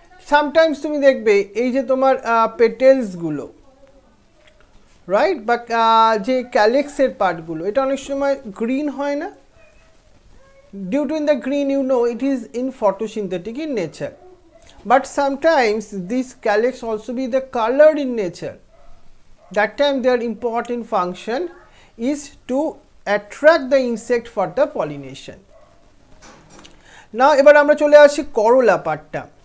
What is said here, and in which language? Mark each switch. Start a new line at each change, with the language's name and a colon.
English: sometimes
Bangla: তুমি দেখবে এই যে তোমার পেটেলসগুলো, রাইট, বা যে ক্যালিক্সের পার্টগুলো, এটা অনেক সময় গ্রিন হয় না,
English: Due to in the green you know it is in photosynthetic in nature, but sometimes this calyx also be the colored in nature. That time their important function is to attract the insect for the pollination.
Bangla: Now এবার আমরা চলে আসি করোলা পার্টটা।